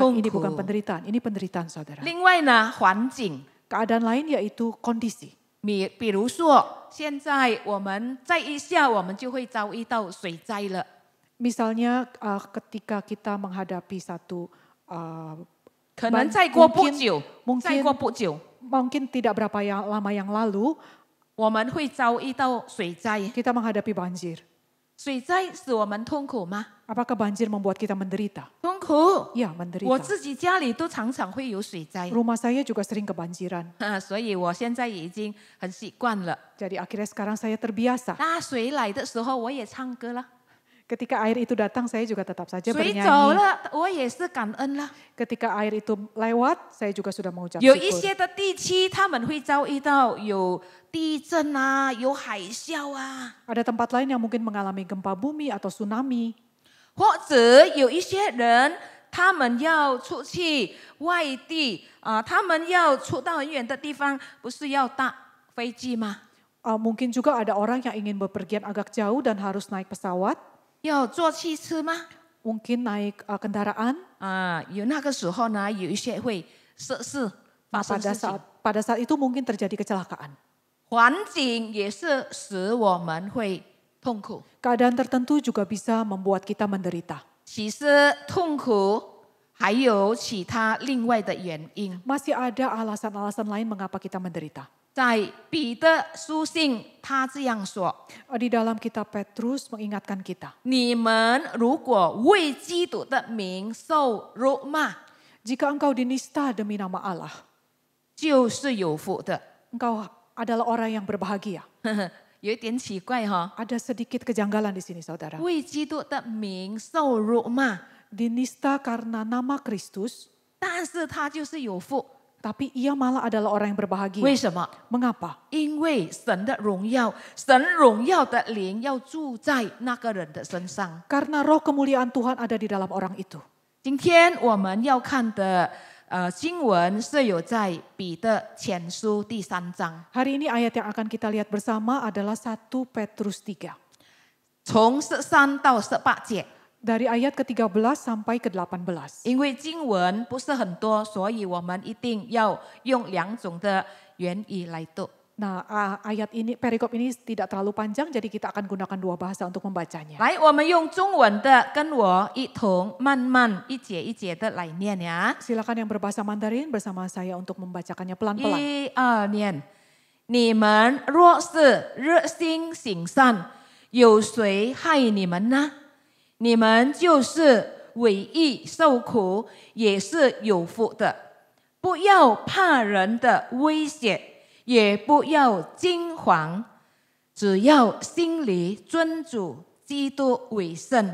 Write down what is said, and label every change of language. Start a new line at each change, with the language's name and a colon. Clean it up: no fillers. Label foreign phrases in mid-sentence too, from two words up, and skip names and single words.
Indonesian: Tunggu. ini bukan penderitaan? Ini penderitaan saudara.
Chinese: 另外呢，环境，
Indonesian: Keadaan lain yaitu kondisi.
Chinese: 比如说，现在我们再一下，我们就会遭遇到水灾了。
Indonesian: Misalnya ketika kita menghadapi satu
Chinese: 可能再过不
Indonesian: mungkin-
Chinese: 久，
Indonesian: mungkin
Chinese: 再过不久，
Indonesian: mungkin tidak berapa lama yang lalu
Chinese: 我们会遭遇到水灾。
Indonesian: kita menghadapi banjir.
Chinese: 水灾使我们痛苦吗？
Indonesian: Apakah banjir membuat kita menderita?
Chinese: 痛苦。
Indonesian: Ya,
Chinese: 我
Indonesian: menderita.
Chinese: 自己家里都常常会有水灾，
Indonesian: Rumah saya juga sering kebanjiran.
Chinese: 所以我现在也已经很习惯了。
Indonesian: Jadi akhirnya sekarang saya terbiasa.
Chinese: 大水来的时候，我也唱歌了；
Indonesian: Ketika air itu datang, saya juga tetap saja
Chinese: 水走
Indonesian: bernyanyi.
Chinese: 了，我也是感恩了。
Indonesian: Ketika air itu lewat, saya juga sudah mengucap
Chinese: 有一
Indonesian: syukur.
Chinese: 些的地区，他们会遭遇到有地震啊，有海啸啊，
Indonesian: Ada tempat lain yang mungkin mengalami gempa bumi atau tsunami.
Chinese: 或者有一些人，他们要出去外地啊、他们要出到很远的地方，不是要搭飞机吗？
Indonesian: Mungkin juga ada orang yang ingin bepergian agak jauh dan harus naik pesawat.
Chinese: 要坐汽车吗？
Indonesian: Mungkin naik kendaraan.
Chinese: 有那个时候呢，有一些会涉事发生事情。
Indonesian: Pada saat itu mungkin terjadi kecelakaan.
Chinese: 环境也是使我们会痛苦。
Indonesian: Keadaan tertentu juga bisa membuat kita menderita.
Chinese: 其实痛苦还有其他另外的原因。
Indonesian: Masih ada alasan-alasan lain mengapa kita menderita.
Chinese: 在彼得书信，他这样说：
Indonesian: Di dalam kitab Petrus mengingatkan kita.
Chinese: 你们如果为基督的名受辱骂，
Indonesian: Jika engkau dinista demi nama Allah,
Chinese: 就是有福的。
Indonesian: engkau adalah orang yang berbahagia.
Chinese: 有一点奇怪哈、
Indonesian: Ada sedikit kejanggalan di sini saudara.
Chinese: 为基督的名受辱骂，
Indonesian: Dinista karena nama Kristus,
Chinese: 但是他就是有福。
Indonesian: tapi ia malah adalah orang yang berbahagia.
Chinese: 为什么？
Indonesian: Mengapa?
Chinese: 因为神的荣耀，神荣耀的灵要住在那个人的身上。
Indonesian: Karena roh kemuliaan Tuhan ada di dalam orang itu.
Chinese: 今天我们要看的经文是有在彼得前书第3章，
Indonesian: Hari ini ayat yang akan kita lihat bersama adalah 1 Petrus 3.
Chinese: 从13到18节。
Indonesian: Dari ayat ke-13 sampai ke-18.
Chinese: 因为经文不是很多，所以我们一定要用2种的原语来读。
Indonesian: Nah, ayat ini, perikop ini tidak terlalu panjang, jadi kita akan gunakan 2 bahasa untuk membacanya.
Chinese: 来，我们用中文的跟我一同慢慢一节一节的来念呀。
Indonesian: Silakan yang berbahasa Mandarin bersama saya untuk membacakannya pelan-pelan.
Chinese: 1、2 念。你们若是热心行善，有谁害你们呢？你们就是为义受苦，也是有福的。不要怕人的威胁，也不要惊惶，只要心里尊主基督为圣。